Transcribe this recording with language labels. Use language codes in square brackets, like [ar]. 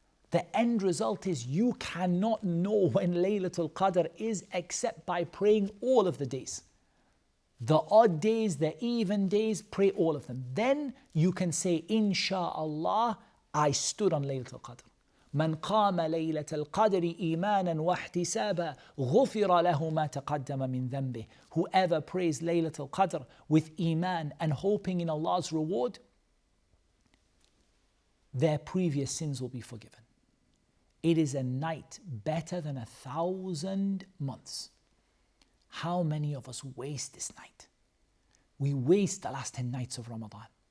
[en] The end result is you cannot know when Laylatul Qadr is except by praying all of the days. The odd days, the even days, pray all of them. Then you can say, Insha'Allah, I stood on Laylatul Qadr. [ar] من قام ليلة القدر إيمانا واحتسابا غفر له ما تقدم من ذنبه. [en] Whoever prays Laylatul Qadr with iman and hoping in Allah's reward, their previous sins will be forgiven. It is a night better than 1,000 months. How many of us waste this night? We waste the last 10 nights of Ramadan.